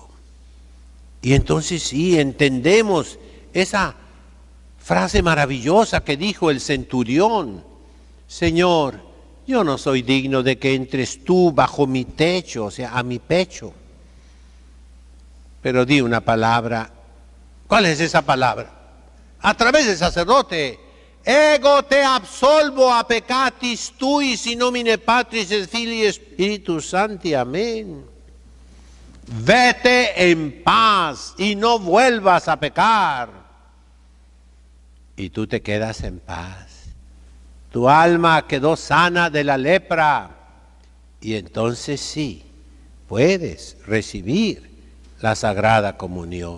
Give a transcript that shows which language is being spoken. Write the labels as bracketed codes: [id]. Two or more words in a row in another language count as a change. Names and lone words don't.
[es] Y entonces sí, entendemos esa frase maravillosa que dijo el centurión. Señor, yo no soy digno de que entres tú bajo mi techo, o sea, a mi pecho. Pero di una palabra. ¿Cuál es esa palabra? A través del sacerdote. [la] Ego te absolvo a peccatis tuis in nomine Patris et Filii Spiritus Sancti. [es] Amén. Vete en paz y no vuelvas a pecar. Y tú te quedas en paz. Tu alma quedó sana de la lepra. Y entonces sí, puedes recibir la Sagrada Comunión.